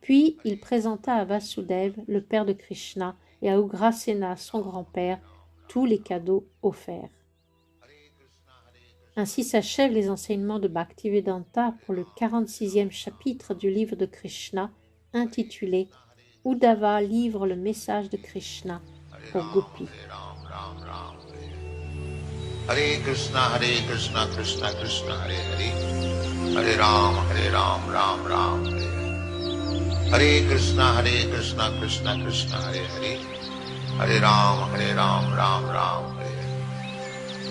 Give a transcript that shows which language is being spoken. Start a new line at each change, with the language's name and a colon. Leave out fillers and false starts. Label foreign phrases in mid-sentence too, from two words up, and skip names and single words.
French: Puis il présenta à Vasudev, le père de Krishna, et à Ugrasena, son grand-père, tous les cadeaux offerts. Ainsi s'achèvent les enseignements de Bhaktivedanta pour le 46e chapitre du livre de Krishna, intitulé « Uddhava livre le message de Krishna aux gopis ».
Sanskrit: Hare Krishna, Krishna Krishna, Hare Hare, Hare Ram, Ram Ram, Hare Hare. Hare Krishna, Krishna Krishna, Hare Hare, Hare Ram, Ram Ram, Hare Hare.